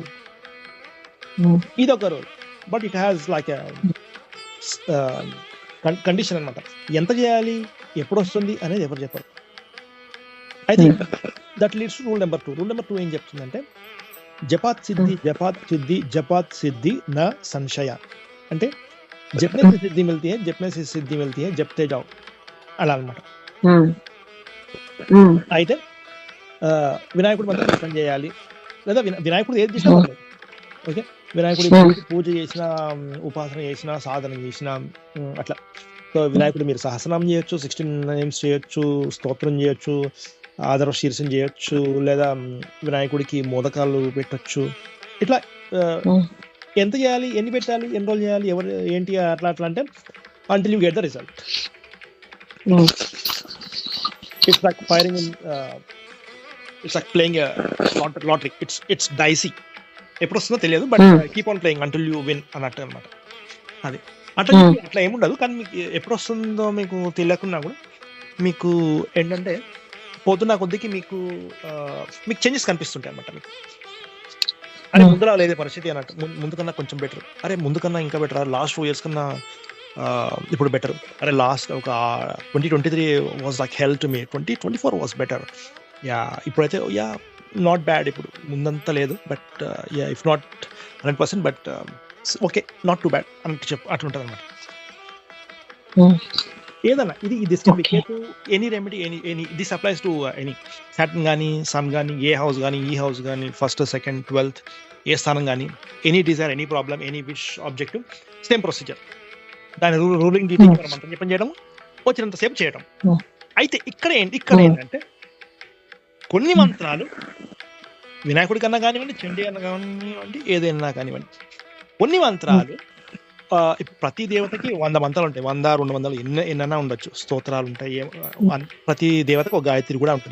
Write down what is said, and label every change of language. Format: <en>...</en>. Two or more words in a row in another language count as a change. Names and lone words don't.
<te>ఇదొక రూల్.</te> <en>but it has like condition</en> <te>అనమాట. ఎంత చేయాలి, ఎప్పుడు వస్తుంది అనేది ఎవరు చెప్పరు. అయితే</te> <en>that leads to rule number 2. rule number 2</en> <te>ఏం చెప్తుందంటే</te> <sa>जपात् सिद्धि जपात् सिद्धि जपात् सिद्धि न संशय.</sa> <te>అంటే</te> <hi>जपने से सिद्धि मिलती है, जपने से सिद्धि मिलती है, जपते जाओ</hi> <te>అలా అనమాట. అయితే వినాయకుడు మంత్రం జపం చేయాలి, లేదా వినాయకుడు ఏది చేసినా పర్లేదు. ఓకే, వినాయకుడి పూజ చేసిన, ఉపాసన చేసిన, సాధన చేసిన అట్లా. సో వినాయకుడు మీరు సహస్రనామం చేయొచ్చు, 16 నేమ్స్ చేయొచ్చు, స్తోత్రం చేయొచ్చు, ఆదర్శ శీర్షం చేయొచ్చు, లేదా వినాయకుడికి మోదకాలు పెట్టొచ్చు. ఇట్లా ఎంత చేయాలి, ఎన్ని పెట్టాలి, ఎన్ని రోజులు చేయాలి, ఎవరు ఏంటి అట్లా అట్లా అంటే</te> <en>until you get the result. It's like firing in it's like playing a lottery. It's dicey.</en> <te>ఎప్పుడు వస్తుందో తెలియదు,</te> <en>but keep on playing until you win</en> <te>అన్నట్టు అనమాట. అది అట్లా ఏముండదు, కానీ మీకు ఎప్పుడు వస్తుందో మీకు తెలియకున్నా కూడా మీకు ఏంటంటే పోతున్న కొద్దికి మీకు చేంజెస్ కనిపిస్తుంటాయి అనమాట. మీకు అరే ముందులా లేదే పరిస్థితి అన్నట్టు, ముందు కన్నా కొంచెం బెటర్, అరే ముందు కన్నా ఇంకా బెటర్,</te> <en>last 4 years</en> <te>కన్నా ఇప్పుడు బెటర్, అరే లాస్ట్ ఒక</te> <en>2023 was like hell to me, 2024 was better,</en> <te>యా ఇప్పుడైతే</te> <en>ya not bad,</en> <te>ఇప్పుడు ముందంతా లేదు,</te> <en>but ya if not 100%, but okay not too bad</en> <te>అన్నట్టు అట్లుంటుంది అనమాట. ఏదన్నా ఇది</te> <en>any remedy, any this applies to any Saturn</en> <te>కానీ, సన్ కానీ, ఏ హౌస్ కానీ, ఈ హౌస్ కానీ, 1st, 2nd, 12th ఏ స్థానం కానీ,</te> <en>any desire, any problem, any wish, objective, same procedure.</en> <te>దాని రూలింగ్ డీటెయిల్ మనం మంత్రం జపం చేయడం, వచ్చినంతసేపు చేయడం. అయితే ఇక్కడ ఏంటంటే కొన్ని మంత్రాలు వినాయకుడి కన్నా కానివ్వండి, చండీ అన్న కానివ్వండి, ఏదైనా కానివ్వండి, కొన్ని మంత్రాలు ప్రతి దేవతకి 100 మంత్రాలు ఉంటాయి, 100, 200 ఎన్నైనా ఉండొచ్చు, స్తోత్రాలు ఉంటాయి, ప్రతి దేవతకు ఒక గాయత్రి కూడా ఉంటుంది.</te>